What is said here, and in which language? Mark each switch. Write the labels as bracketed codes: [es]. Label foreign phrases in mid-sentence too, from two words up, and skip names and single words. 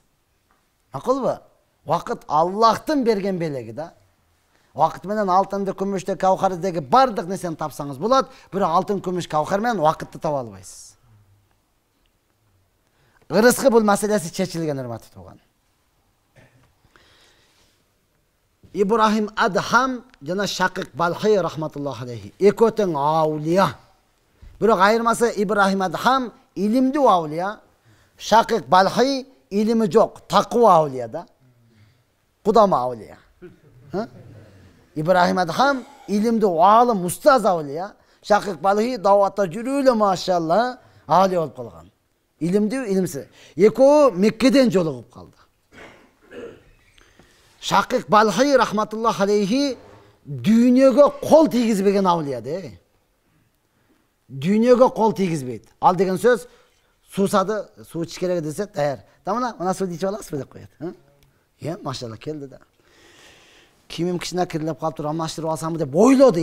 [ky] Макулбу? Убакыт Аллахтын берген белеги да. Убакыт менен алтынды, күмүштү, кавхардагы бардык нерсени тапсаңыз болот, бирок алтын, күмүш, кавхар менен убакытты таба албайсыз. Ырыскы бул маселеси чечилген, урматтуу тууган. İbrahim Adham jana Şakik Balhi [ar] رحمة الله عليه. [ky] Ekөө тең аулия. Бирок айырмасы İbrahim Adham илимдүү аулия, Şakik Balhi илими жок, таква аулия да. Кудама аулия. İbrahim Adham илимдүү алым, устаз аулия, Şakik Balhi даватта жүрүлө машалла аулия болуп калган. Илимдүү, илимсиз. Экөө Меккеден жолугуп калды. Şakik Balhi [ar] رحمة الله عليه [ky] дүйнөгө кол тийгизбеген аулия де. Дүйнөгө кол тийгизбейт. Ал деген сөз суусады, суу ич керек десе даяр. Мына суу ичип аласызбы деп коет. Машалла келди да. Кийимим кичине кирилип калып туруп, алмаштырып алсамбы деп ойлоду.